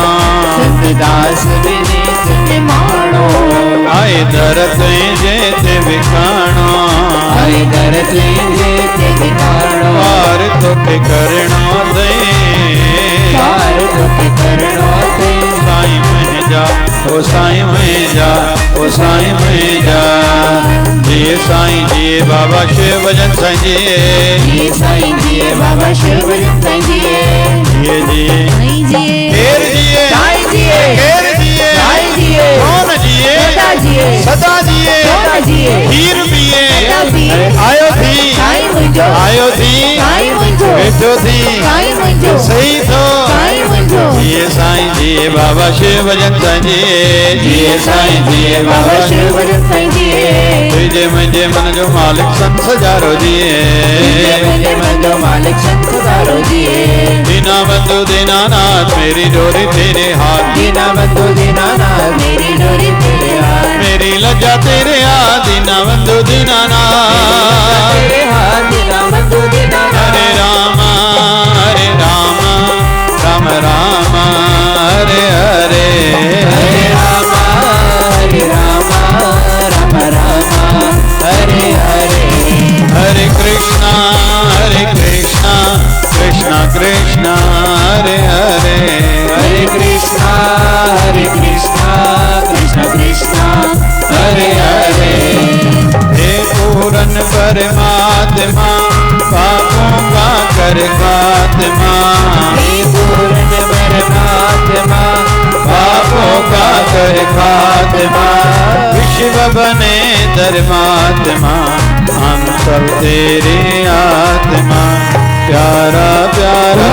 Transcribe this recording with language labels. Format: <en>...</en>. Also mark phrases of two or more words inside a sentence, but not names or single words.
<sd>सतदास विनीत निमाणो आए दर तुंहिंजे ते विकाणो आए दर तुंहिंजे ते विकाणो पार तोखे करणो अथई पार तोखे करणो ते साईं मुंहिंजा ओ साईं मुंहिंजा ओ साईं मुंहिंजा जिए साईं जिए बाबा शिव भजन साईं जिए जी साईं जी बाबा शिव भजन साईं जी जिए जिए साईं जी केर जिए साईं जी केर जिए साईं जी कौन जिए सदा जी सदा जिए सदा जी खीर पिए सदा जी आयो थी साईं मुंहिंजो आयो थी साईं मुंहिंजो वेठो थी साईं मुंहिंजो सही थो साईं मुंहिंजो जिए साईं जिए बाबा शिव भजन साईं जिए जिए साईं जिए बाबा शिव भजन साईं जी तुझे मुंहिंजे मन जो मालिक संत सजारो जिए मुंहिंजे मन जो मालिक संत दारो जी</sd> <hi>दीना बंधु दीनानाथ मेरी डोरी तेरे हाथ दीना बंधु दीनानाथ मेरी डोरी तेरे हाथ मेरी लज्जा तेरे हाथ दीना बंधु दीनानाथ तेरे हाथ दीना बंधु दीनानाथ</hi> <sa>हरे राम राम राम हरे हरे हरे राम राम राम हरे हरे हरे कृष्णा कृष्णा कृष्णा हरे हरे हरे कृष्णा कृष्णा कृष्णा हरे हरे</sa> <hi>हे पूरन परमात्मा पापों का कर खात्मा हे पूर्ण परमात्मा पापों का कर खात्मा विश्व बने धर्मात्मा हम सब तेरे आत्मा प्यारा प्यारा</hi>